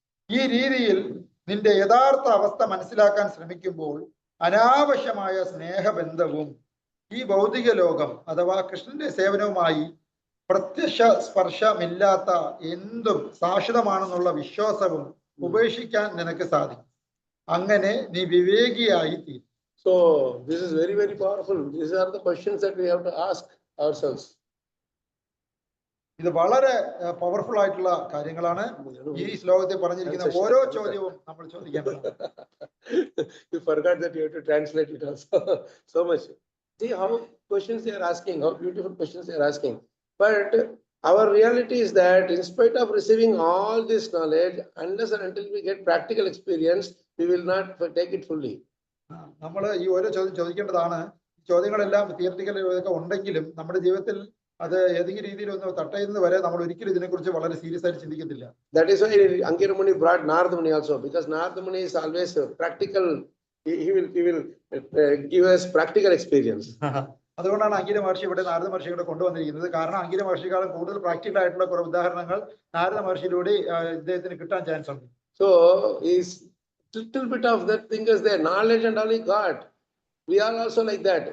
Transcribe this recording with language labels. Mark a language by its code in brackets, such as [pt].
[ml] ഈ രീതിയിൽ നിന്റെ യഥാർത്ഥ അവസ്ഥ മനസ്സിലാക്കാൻ ശ്രമിക്കുമ്പോൾ അനാവശ്യമായ സ്നേഹബന്ധവും ഈ ഭൗതിക ലോകം അഥവാ കൃഷ്ണന്റെ സേവനവുമായി പ്രത്യക്ഷ സ്പർശമില്ലാത്ത എന്തും ശാശ്വതമാണെന്നുള്ള വിശ്വാസവും ഉപേക്ഷിക്കാൻ നിനക്ക് സാധിക്കും. അങ്ങനെ നീ വിവേകിയായി തീരും. [en] So this is very, very powerful. These are the questions that we have to ask ourselves. [ml] ഇത് വളരെ പവർഫുൾ ആയിട്ടുള്ള കാര്യങ്ങളാണ്. ഈ ശ്ലോകത്തിൽ പറഞ്ഞിരിക്കുന്ന ഓരോ ചോദ്യവും നമ്മൾ ചോദിക്കേണ്ടതാണ്. [en] You forgot that you have to translate it also. So much. See how questions they are asking, how beautiful questions they are asking. But our reality is that in spite of receiving all this knowledge, unless and until we get practical experience, we will not take it fully. [ml] നമ്മൾ ഈ ഓരോ ചോദ്യം ചോദിക്കേണ്ടതാണ്. ചോദ്യങ്ങളെല്ലാം theoretical ഉണ്ടെങ്കിലും നമ്മുടെ ജീവിതത്തിൽ അത് ഏതെങ്കിലും രീതിയിൽ ഒന്ന് തട്ടയുന്നത് വരെ നമ്മൾ ഒരിക്കലും ഇതിനെക്കുറിച്ച് വളരെ സീരിയസ് ആയിട്ട് ചിന്തിക്കത്തില്ല. [en] That is why Ankira Muni brought Narada Muni also, because Narada Muni is always practical. He will give us practical experience. [ml] അതുകൊണ്ടാണ് അങ്കിര മഹർഷി ഇവിടെ നാരദ മഹർഷിയുടെ കൊണ്ടുവന്നിരിക്കുന്നത്. കാരണം അങ്കിര മഹർഷിക്കാളും കൂടുതൽ പ്രാക്ടിക്കൽ ആയിട്ടുള്ള കുറെ ഉദാഹരണങ്ങൾ നാരദ മഹർഷിയിലൂടെ ഇദ്ദേഹത്തിന് കിട്ടാൻ ചാൻസ് ഉണ്ട്. [en] So is little bit of that thing is there, knowledge and all he got. We are also like that.